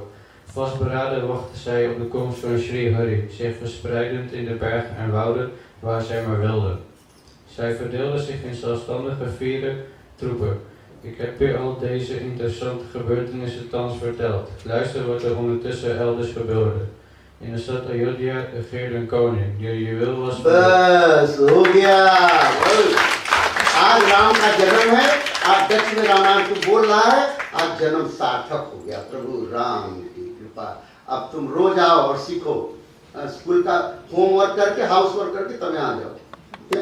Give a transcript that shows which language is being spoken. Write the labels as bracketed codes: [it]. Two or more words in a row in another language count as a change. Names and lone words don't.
[nl] Vastberaden wachtten zij op de komst van Sri Hari, zich verspreidend in de bergen en wouden waar zij maar wilden. Zij verdeelden zich in zelfstandige 4 troepen. Ik heb u al deze interessante gebeurtenissen thans verteld. Luister wat er ondertussen elders gebeurde. In de stad Ayodhya regeerde een koning, die juweel was. [hi] बस हो गया। आज राम का जन्म है, आज डच में रामायण को बोल रहा है, आज जन्म सार्थक हो गया प्रभु राम की कृपा। अब तुम रोज आओ और सीखो, स्कूल का होमवर्क करके, [en] house work [hi] करके तब यहाँ आ जाओ।